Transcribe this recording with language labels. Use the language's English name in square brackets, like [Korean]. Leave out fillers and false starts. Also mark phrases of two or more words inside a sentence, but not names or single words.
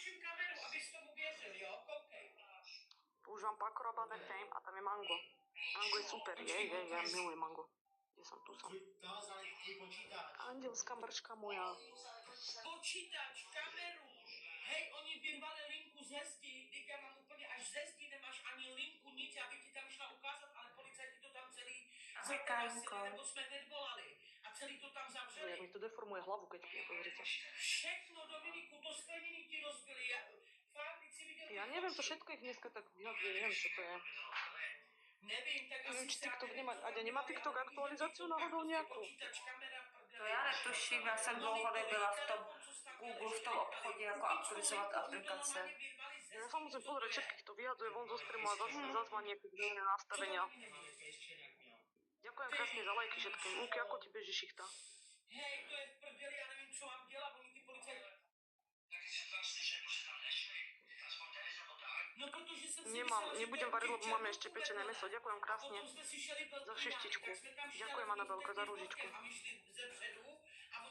[Slovak] Používam Paco Rabanne Fame a tam je mango. Mango je super, ja milujem mango. Kde som? Tu som. Andelská mrčka moja. Počítač, kameru. [Czech] Hej, oni vyrvali linku ze zdi, teď já mám úplně až ze zdi, nemáš ani linku, nic, já bych ti tam šla ukázat, ale policajti to tam celý zatarasili, nebo jsme hned volali a celý to tam Jak zavřeli. [Slovak] mi to deformuje hlavu, keď pijem, pozrite. [Czech] Všechno, Dominiku, to skleniny ti rozbili, fakt, teď si viděl... [Slovak] Ja neviem, to všetko ich dneska tak vyhadzuje, neviem, čo to je. [Czech] Nevím, tak [Slovak] Neviem, [Czech] asi [Slovak] či [Czech] se, já [Slovak] TikTok [Czech] nevím, [Slovak] nemá, [Czech] co [Slovak] Aďa, [Czech] tam [Slovak] nemá [Czech] dělali, [Slovak] TikTok [Czech] ale [Slovak] aktualizáciu [Czech] prostě [Slovak] náhodou [Czech] prostě [Slovak] nejakú? [Czech] počítač, kamera, prdele. To já netuším, já jsem dlouho nebyla v tom Google, v tom obchodě, jako aktualizovat aplikace. [Slovak] Ja sa musím pozrieť, všetkých to vyhadzuje von zo streamu a zase má nejaké zmenené nastavenia. Ďakujem krásne za lajky všetkým. Luky, ako ti beží šichta? [Czech] Hej, to je v prdeli, já nevím, co mám dělat, oni ty policajti... No, protože jsem si [Slovak] Nemám, [Czech] myslela, že [Slovak] nebudem [Czech] to je [Slovak] variť, lebo máme [Czech] černou [Slovak] ešte pečené [Czech] vedle. [Slovak] meso. Ďakujem [Czech] A [Slovak] krásne [Czech] potom jsme si šeli byl [Slovak] za šištičku. [Czech] tak jsme tam šli, [Slovak] Ďakujem, [Czech] ale [Slovak] Anabelka, [Czech] oni [Slovak] za [Czech] utekli [Slovak] rúžičku. [Czech] bokem a my šli zepředu a oni